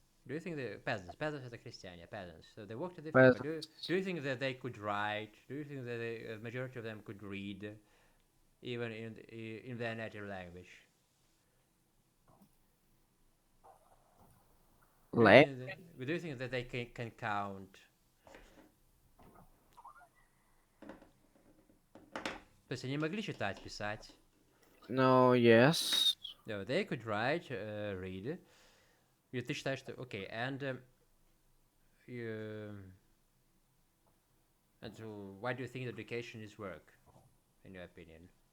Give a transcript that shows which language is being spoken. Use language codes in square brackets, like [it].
[en] Do you think the peasants are the крестьяне, peasants, so they worked in the field, but do you think that they could write? Do you think that the majority of them could read, even in their native language? late? Do you think that they can count? [ru] То есть они могли читать, писать. [en] No, yes. No, they could write, read. [ru] И ты считаешь, что [en] okay, you, and so why do you think education is work, in your opinion?